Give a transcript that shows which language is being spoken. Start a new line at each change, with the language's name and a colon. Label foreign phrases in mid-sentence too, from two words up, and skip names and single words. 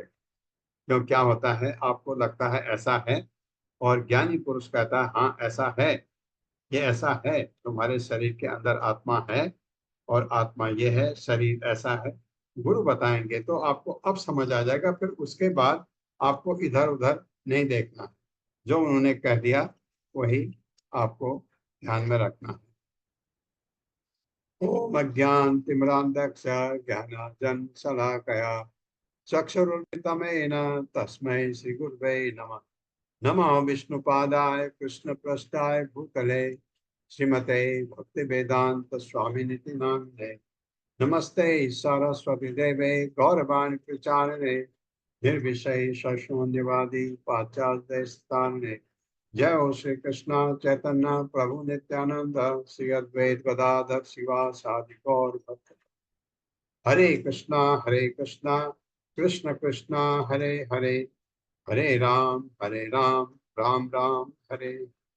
Hindi: क्यों, क्या होता है, आपको लगता है ऐसा है, और ज्ञानी पुरुष कहता है हाँ ऐसा है, ये ऐसा है, तुम्हारे शरीर के अंदर आत्मा है, और आत्मा ये है, शरीर ऐसा है। गुरु बताएंगे तो आपको अब समझ आ जाएगा। फिर उसके बाद आपको इधर उधर नहीं देखना है, जो उन्होंने कह दिया वही आपको ध्यान में रखना है।
Sanskrit: ओम अज्ञानतिमिरान्धस्य ज्ञानाञ्जन शलाकया चक्षुरुन्मिलितमेन तस्मै श्री गुरुवे नमः। नमः विष्णुपादाय कृष्णपृष्ठाय भूतले श्रीमते भक्तिवेदांत स्वामिनिति नामिने। नमस्ते सरस्वती देवे गौरवाणी प्रचारिणे निर्विषय शून्यवादी पाश्चात्य स्थाने। जय हो श्री कृष्ण चैतन्य प्रभु नित्यानंद श्री अद्वैत गदाधर शिवासादि गौर भक्त। हरे कृष्णा कृष्ण कृष्णा हरे हरे, हरे राम राम राम हरे